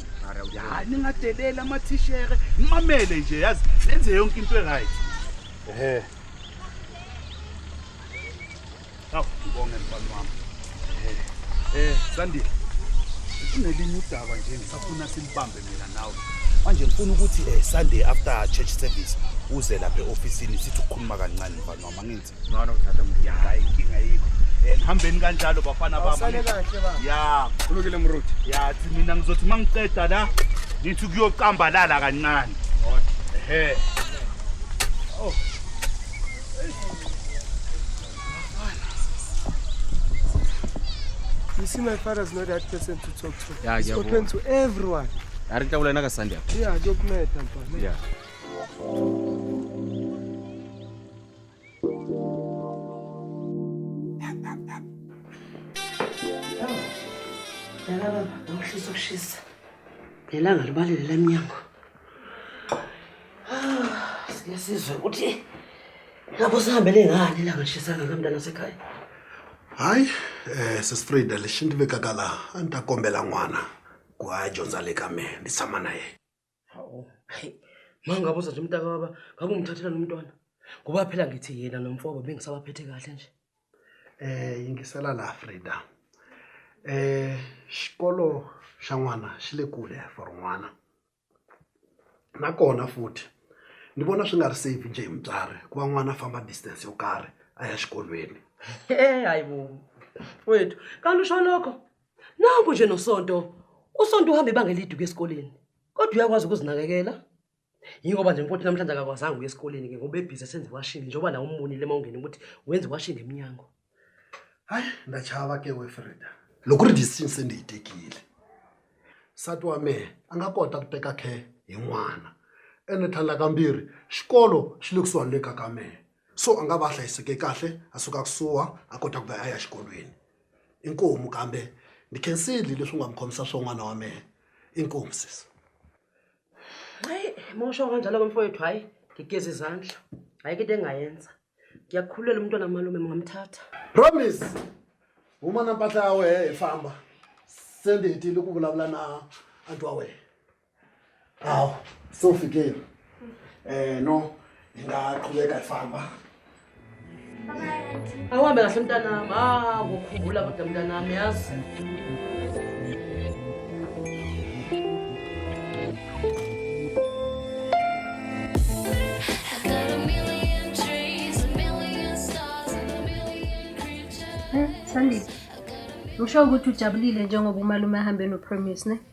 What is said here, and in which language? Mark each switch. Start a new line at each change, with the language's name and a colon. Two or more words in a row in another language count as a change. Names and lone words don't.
Zulu: Ya ningadelela amathishere, nimamele nje yazi lenze yonke into eright. Awu ngibonge mfana wami. Sandile. Kunelinye udaba nje ngisafuna silibambe mina nawe. Manje ngifuna ukuthi
English: Sunday after church service
Zulu: uze lapha eofisini sithi ukukhuluma kancane mfana wami angithi. Nona uthatha umntu. Hayi inkinga yikho. Nihambeni kanjalo bafana bami. Sale kahle baba. Ya, Ulukile mruti. ya mina ngizothi mangiceda la ngithi kuyocambalala kancane. Oh.
English: You see, my father's not that person to talk to. Yeah, He's yeah, open to everyone.
Tsonga: Arikabula na ka Sunday.
Zulu: Yeah, document mfana.
English: Yeah.
Zulu: Yala baba, ngishisa ukushisa. Ngelanga libalele lemnyango. Siyasizwa ukuthi lapho sihambele ngani la ngishisanga ngamntana sekhaya.
Tsonga: Hayi, sesifrida leshinti vekakala anta kombela n'wana ku a dyondza le ka mina ni tshama na yena.
Zulu: Hawu, mangabuza nje umntaka baba, ngabe umthathela nomntwana. Kuba phela ngithi yena nomfowabo bengisabaphethe kahle nje.
Tsonga: Yingisela la Frida. Xikolo xa n'wana xi le kule for n'wana. Nakona futhi ni vona swi nga ri safe nje hi mutswari ku va n'wana a famba distance yo karhi a ya xikolweni.
Zulu: Hayibo wethu kanti usho lokho nanku nje nosonto usonto uhamba ibanga elide ukuya esikoleni kodwa uyakwazi ukuzinakekela. Yingoba nje mfowethu namhlanje akakwazanga ukuya esikoleni ke ngoba ebhizi esenze washing njengoba nawe umbonile mawungena ukuthi wenze washing eminyango.
Tsonga: Hayi ndachava ke Frida loko ri decision se ndiyitekile nsati wa mehe a nga kota ku teka care hi n'wana ene tlhela kambirhi xikolo xi le kusuhani le ka mehe so a nga va a hlayiseke kahle a suka kusuha a kota ku va a ya xikolweni. Inkomu kambe ni khensile leswi nga mi khomisa swo n'wana wa mehe. Inkomu sisi.
Zulu: Hayi mosho kanjalo mfowethu hayi ngigeza izandla hayi ke into engayenza ngiyakhululela umntwana malume ngamthatha.
Tsonga: Promise uma na mpahla ya wehe hi famba se ndi hetile ku vulavula na anti wa wehe. Awu so fikile no hi nga qhubeka hi famba.
Zulu: Awuhambe kahle mntanami ngokukhumbula kodwa mntanami yazi. Sandile, usho ukuthi ujabulile njengoba umalume ahambe noPromise ne?